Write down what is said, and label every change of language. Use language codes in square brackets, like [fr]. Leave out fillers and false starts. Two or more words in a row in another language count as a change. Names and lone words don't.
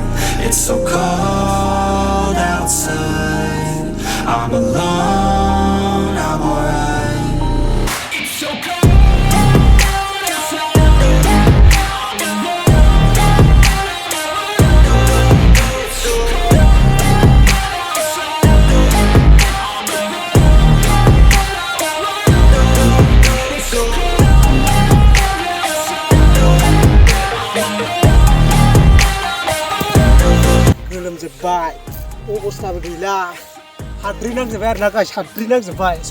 [en] It's so cold outside, I'm alone, I'm alright. It's so cold outside, I'm alone, I'm alright. It's so cold outside, I'm [brx] गोलोमजोब्बाय अबस्थाबो गैला हाद्रि नांजोब्बाय आरोना गाइस हाद्रि नांजोब्बाय स